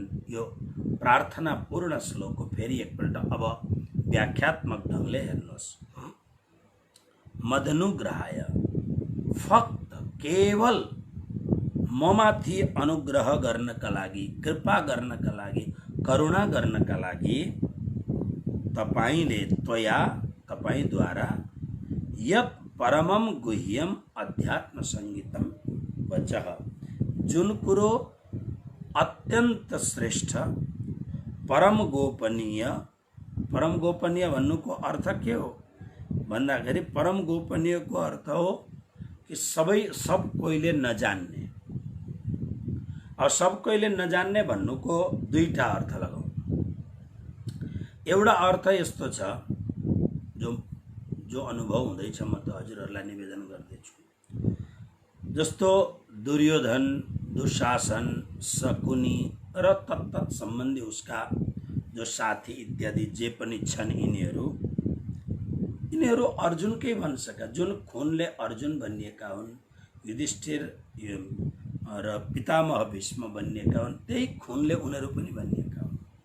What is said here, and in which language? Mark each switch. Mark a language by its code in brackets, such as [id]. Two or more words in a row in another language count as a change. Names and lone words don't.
[ne] यो प्रार्थना पूर्ण श्लोक हो। फेरि एकपल्ट अब व्याख्यात्मक ढंगले हेर्नुहोस्। मदनुग्रहाय, फक्त केवल ममाथि अनुग्रह गर्नका लागि, कृपा गर्नका लागि, करुणा गर्नका लागि तपाईले तपाईद्वारा [sa] यत परमम गुह्यम अध्यात्म संगीतम वचः, [ne] जुन कुरो अत्यंत श्रेष्ठ परम गोपनीय भन्नुको अर्थ के हो भन्दाखेरि परम गोपनीय को अर्थ हो कि सब कोइले नजान्ने। और सब कोइले नजान्ने भन्नुको दुईटा अर्थ लगाऊ। एउटा अर्थ यस्तो छ जो अनुभव हुँदैछ, म त हजुरहरूलाई निवेदन गर्दैछु। जस्तो दुर्योधन, दुशासन, शकुनी र तत्त सम्बन्धी उसका जो साथी इत्यादि जे पनि छन्, यिनीहरू अर्जुनकै वंशका, जुन खूनले अर्जुन भनिएका हुन्, युधिष्ठिर र पितामह भीष्म भनिएका हुन्, त्यही खूनले उनीहरू पनि भनिएका हुन्।